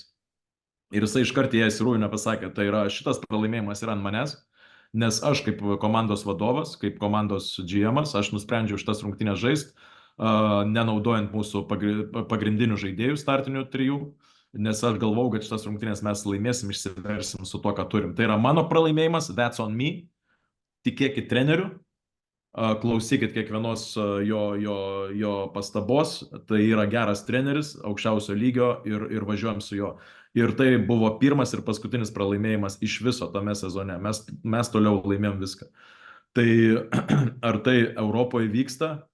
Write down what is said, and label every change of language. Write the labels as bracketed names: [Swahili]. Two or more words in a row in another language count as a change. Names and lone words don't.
[Lithuanian] Ir jisai iškart įėjęs į rūbinę pasakė, tai yra šitas pralaimėjimas yra ant manęs, nes aš kaip komandos vadovas, kaip komandos GM'as, aš nusprendžiau šitas rungtynės žaisti, nenaudojant mūsų pagrindinių žaidėjų startinių 3, nes aš galvau, kad šitas rungtynės mes laimėsim, išsiversim su to, ką turim. Tai yra mano pralaimėjimas, [English] that's on me, [Lithuanian] tikėkit treneriu, klausykit kiekvienos jo pastabos, tai yra geras treneris, aukščiausio lygio ir važiuojam su juo. Ir tai buvo pirmas ir paskutinis pralaimėjimas iš viso tame sezone. Mes toliau laimėjom viską. Tai ar tai Europoje vyksta?